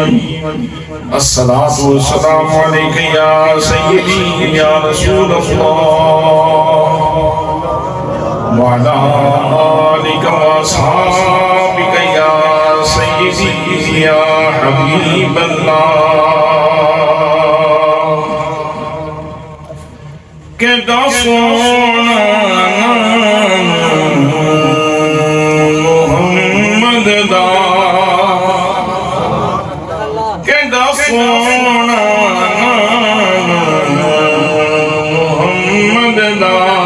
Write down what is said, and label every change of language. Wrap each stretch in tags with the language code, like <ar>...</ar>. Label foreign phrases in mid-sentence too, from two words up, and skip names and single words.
<ar>الصلاة والسلام عليك يا سيدي يا رسول الله وعلى آلك وأصحابك يا سيدي يا حبيب الله.</ar> <pa>کیڈا سونا محمد دا، کیڈا سونا محمد دا،</pa>